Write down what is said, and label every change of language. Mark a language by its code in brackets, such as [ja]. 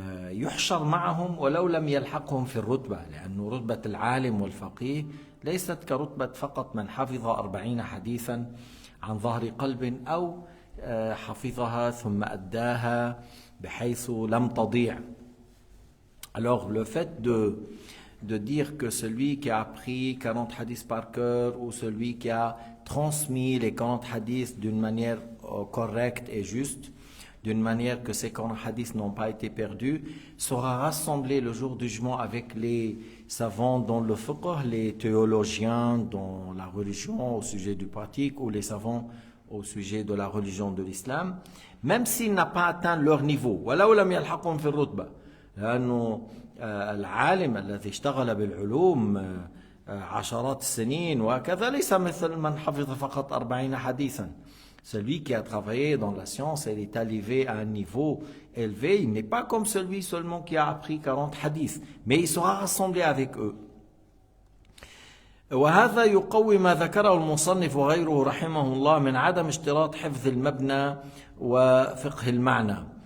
[ar] يحشر معهم ولو لم يلحقهم في الرتبة، لأن رتبة العالم والفقيه ليست كرتبة فقط من حفظ 40 حديثا عن ظهر قلب أو حفظها ثم أداها بحيث لم تضيع. [fr] Alors le fait de dire que celui qui a appris 40 hadiths par cœur ou celui qui a transmis les 40 hadiths d'une manière correcte et juste, d'une manière que ces 40 hadiths n'ont pas été perdus, sera rassemblé le jour du jugement avec les savants dans le fiqh, les théologiens dans la religion au sujet du pratique, ou les savants au sujet de la religion de l'islam, même s'il n'a pas atteint leur niveau. [ar] ولو لم يلحقهم في الرتبة، لأنه العالم الذي اشتغل بالعلوم عشرات السنين وكذا ليس مثل من حفظ فقط 40 حديثا. [fr] Celui qui a travaillé dans la science et est arrivé à un niveau élevé, il n'est pas comme celui seulement qui a appris 40 hadiths, mais il sera rassemblé avec eux. [ar] وهذا يقوي ما ذكره المصنف وغيره رحمه الله من عدم اشتراط حفظ المبنى وفقه المعنى.